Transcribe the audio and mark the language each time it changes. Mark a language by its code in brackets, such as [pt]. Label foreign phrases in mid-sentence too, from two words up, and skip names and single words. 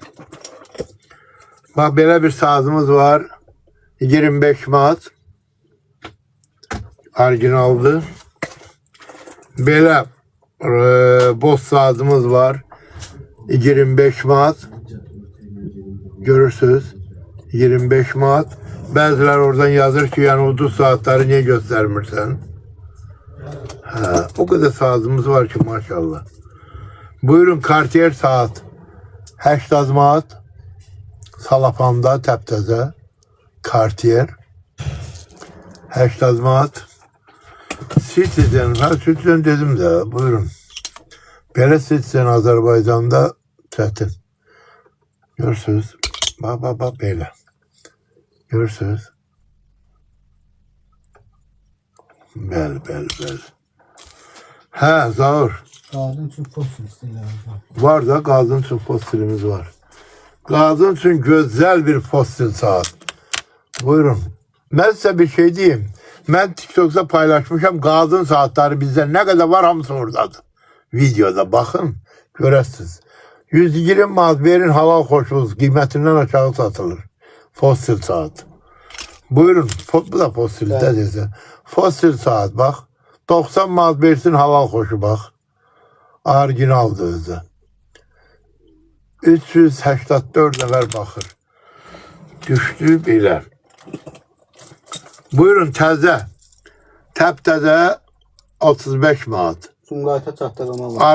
[az] Bax, belə bir saatımız var. 25 manat. Orijinaldır. Belə boz saatimiz var. 25 manat. Görürsünüz. 25 manat. Bəziləri oradan yazır ki, [tr] yani ucuz saatleri niye göstermirsən? Ha, o kadar saatimiz var ki maşallah. [az] Buyurun, Cartier saat. 80 manat. Salapanda, təptəzə. Cartier. 80 manat. Citizen, Citizen dedim de, buyurun. Belə Citizen Azərbaycanda çətin. Görürsünüz. Bak belə. Görürsünüz. Bəli. Hə, Zaur. Qadın üçün fosil istəyirlər. Var da, qadın üçün fosilimiz var. Qadın üçün güzel bir fosil saat. Buyurun. [tr] Ben size bir şey diyeyim. Ben TikTok'ta paylaşmışım. Qadın saatleri bizde ne kadar var, [az] hamısı oradadır. [tr] Videoda bakın. Görəsiniz. 120 manat verin, halal koşuluz. Kıymetinden aşağı satılır. Fosil saat. Buyurun. Bu da fosilde Evet. dedi. Fosil saat bak. 90 manat versin, halal koşu bak. [az] Orijinaldır özü. 384 nəfər baxır. Düşdü belə. Buyurun, təzə. Təptəzə 35 manat. Sumqayıta çatdırılma var.